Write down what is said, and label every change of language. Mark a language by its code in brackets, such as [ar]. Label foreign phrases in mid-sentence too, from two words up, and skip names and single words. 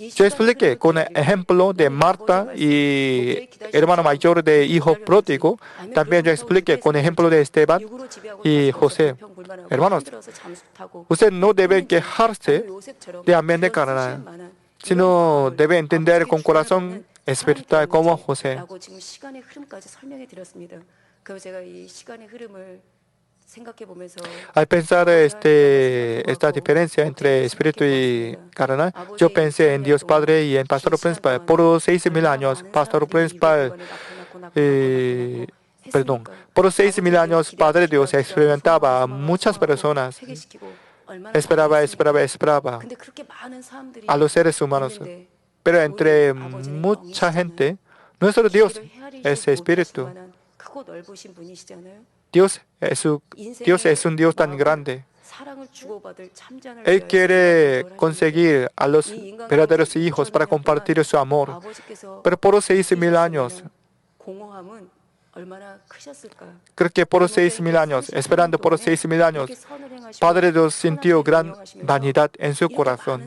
[es] Yo expliqué con el ejemplo de Marta y hermano mayor de hijo pródigo. También yo expliqué con el ejemplo de Esteban y José. Hermanos, usted no debe quejarse de ambiente carnal, sino debe entender con corazón espiritual como José. [ko] 라고 지금 시간의 흐름까지 설명해 드렸습니다. 그래서 제가 이 시간의 흐름을 생각해 보면서 [es] Al pensar esta diferencia entre espíritu y carnal, yo pensé en Dios Padre y en Pastor Principal. Por 6.000 años, Pastor Principal, perdón, por 6.000 años, Padre Dios experimentaba a muchas personas, esperaba [ko] 근데 그렇게 많은 사람들이 [es] a los seres humanos. [ko] 있는데 [es] Pero entre mucha gente, nuestro Dios es espíritu. [ko] 크고 넓으신 분이시잖아요. [es] Dios es un Dios tan grande. Él quiere conseguir a los verdaderos hijos para compartir su amor. Pero por 6.000 años, creo que por 6.000 años, esperando por 6.000 años, Padre Dios sintió gran vanidad en su corazón.